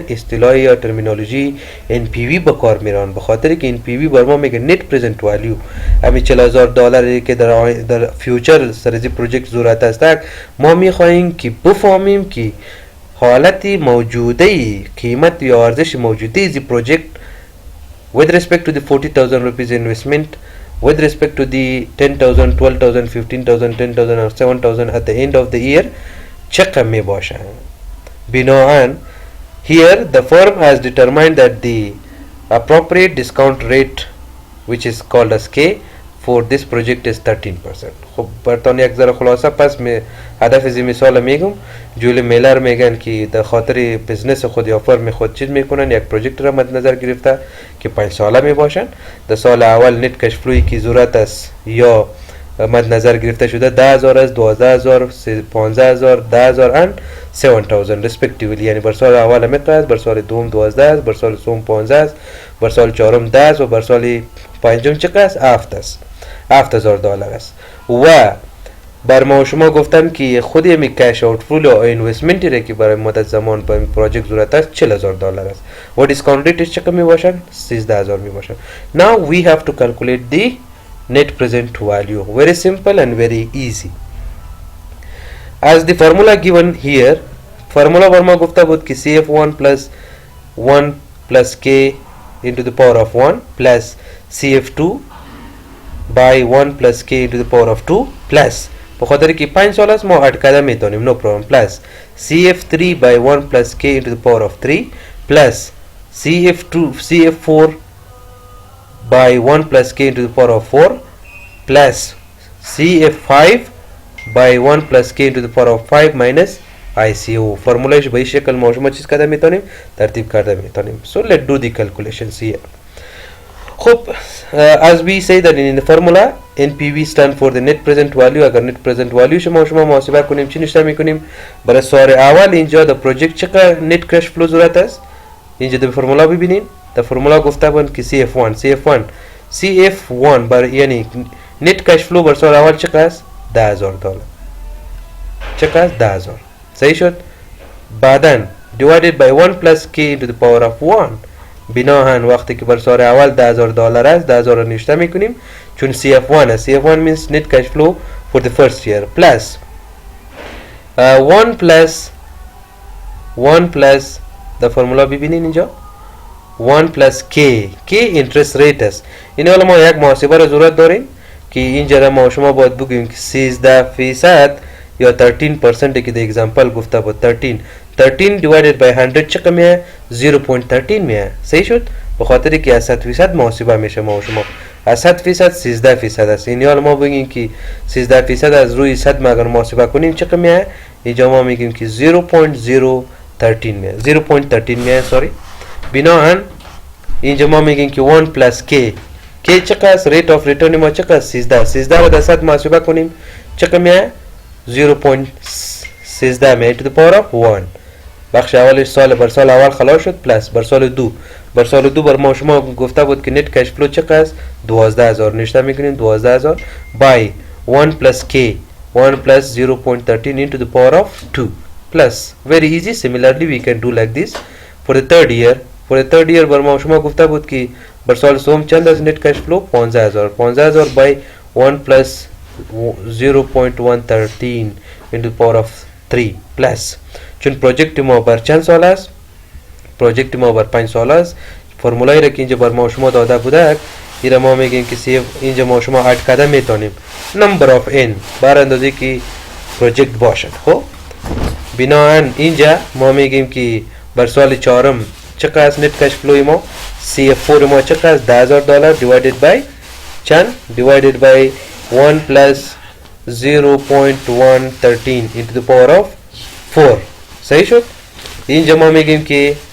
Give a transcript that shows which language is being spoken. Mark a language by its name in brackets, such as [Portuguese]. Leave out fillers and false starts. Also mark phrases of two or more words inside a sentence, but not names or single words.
[Persian] اصطلاح یا ترمینولوژی NPV به کار میرن، به خاطر که NPV بر ما میگه [English] net present value. [Persian] همین $40,000 که در فیوچر سر از پروژکت ضرورت است، ما میخواهیم که بفهمیم که حالت موجوده قیمت یا ارزش موجوده از پروژکت [English] with respect to the 40,000 rupees investment, with respect to the 10,000, 12,000, 15,000, 10,000 or 7,000 at the end of the year [Persian] چقدر می باشند. [English] بناهن here the firm has determined that the appropriate discount rate which is called as K for this project is 13%. [Persian] خب براتون یک ذره خلاصه پس می هدف از مثال میگم. جولی میلر میگن که در خاطر بزنس خود یا فرم خود چیز میکنن، یک پروژکت را مد نظر گرفته که 5 ساله می باشن. در سال اول [English] net cash flow [Persian] کی ضرورت است یا مد نظر گرفته شده 10,000 است، 12,000، 15,000، 10,000 [English] and 7,000 respectively. [Persian] یعنی بر سال اول مقدار است، بر سال دوم 12 است، بر سال سوم 15 است، بر سال چهارم 10 است و بر سال پنجم چقدر است؟ 7 است. $7,000 است. و بر ما شما گفتم که خود می [English] cash outflow [Persian] یا اینوستمنتی را که برای مدت زمان با این پروژکت ضرورت است $40,000 است. و [English] discount rate [Persian] چقدر می باشد؟ 13,000 می باشد. [English] Now we have to calculate the net present value. Very simple and very easy. As the formula given here, formula [Persian] بر ما گفته بود که [English] CF1 plus 1 plus K into the power of 1 plus CF2 by 1 plus K into the power of 2 plus [Persian] به خاطر که 5 سال است ما اد کردن میتونیم [English] no problem plus CF3 by 1 plus K into the power of 3 plus CF4 by 1 plus K into the power of 4 plus CF5 by 1 plus K into the power of 5 minus ICO. [Persian] فرمولهش به این شکل ما شما چیز کرده میتونیم؟ ترتیب کرده میتونیم. [English] So let's do the calculations here. خب as we say that in the formula NPV stand for the net present value. [Persian] اگر [English] net present value [Persian] شما محاسبه کنیم چی نشته میکنیم؟ برای سوال اول اینجا در پروژکت چقدر [English] net cash flow [Persian] ضرورت است؟ اینجا در فرمولا ببینین. در فرمولا گفته بود که CF1 برای یعنی [English] net cash flow [Persian] بر سال اول چقدر است؟ $10,000. چقدر است؟ 10,000. صحیح شد؟ [English] بعداً divided by 1 plus K into the power of 1. [Persian] بناهن وقتی که بر سال اول $10,000 است 10,000 را نوشته میکنیم چون CF1 است. [English] CF1 means net cash flow for the first year plus 1 plus the formula [Persian] ببینین اینجا [English] 1 plus K interest rate است. [Persian] این حالا ما یک محاسبه را ضرورت داریم که اینجا را ما شما باید بگیم که 13% یا 13% که در اگزامپل گفته بود 13 [English] divided by [Persian] 100 چقدر میه؟ 0.13 میه. صحیح شد؟ به خاطر که از 100% محاسبه میشه ما شما از 100% 13% است. این حالا ما بگیم که 13% از روی 100 اگر محاسبه کنیم چقدر میه؟ اینجا ما میگیم که 0.013 میه 0.13 میه سوری. بناهن اینجا ما میگیم که 1 plus K که چقدر [English] rate of return [Persian] ما چقدر 13 رو در صد محاسبه کنیم چقدر میاد 0.13 میاد [English] to the power of 1 [Persian] بخش اولش سال بر سال اول خلاص شد پلاس بر سال دو بر ما شما گفته بود که [English] net cash flow [Persian] چقدر است 12000 نشته میکنیم 12000 [English] by 1 plus k 1 plus 0.13 into the power of 2 plus very easy similarly we can do like this for the third year [Persian] بر ما شما گفته بود که بر سال سوم چند است [English] net cash flow [Persian] 15000 [English] by 1 plus [Persian] 0.113 [English] into the power of 3 plus [Persian] چون پروژکت ما بر چند سال است پروژکت ما بر 5 سال است فرمولایی را که اینجا بر ما شما داده بوده ایرا ما میگیم که سیف اینجا ما شما اد کرده میتونیم [English] number of [Persian] n بر اندازه که پروژکت باشد خب بناهن اینجا ما میگیم که بر سال چهارم چقدر است [English] net cash flow [Persian] ما CF4 ما چقدر است $10,000 [English] divided by [Persian] چند [English] divided by 1 plus 0.113 into the power of 4 [Persian] صحیح شد اینجا ما میگیم که